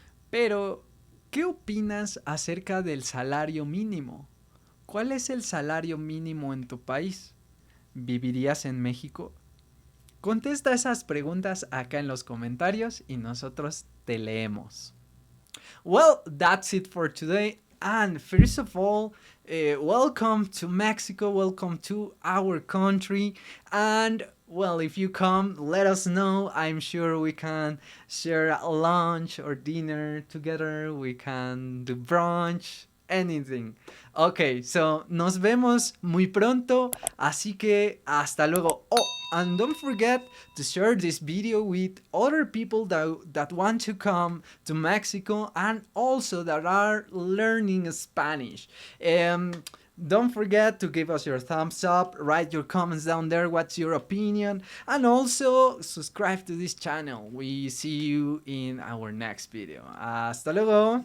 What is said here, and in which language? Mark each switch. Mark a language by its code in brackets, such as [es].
[es] Pero, ¿qué opinas acerca del salario mínimo? ¿Cuál es el salario mínimo en tu país? ¿Vivirías en México? Contesta esas preguntas acá en los comentarios y nosotros te leemos. [en] Well, that's it for today. And first of all, welcome to Mexico, welcome to our country. And well, if you come, let us know. I'm sure we can share a lunch or dinner together. We can do brunch, anything. [es] Ok, so nos vemos muy pronto. Así que hasta luego. [en] Oh, and don't forget to share this video with other people that want to come to Mexico and also that are learning Spanish. Don't forget to give us your thumbs up, write your comments down there, what's your opinion, and also subscribe to this channel. We see you in our next video. [es] Hasta luego.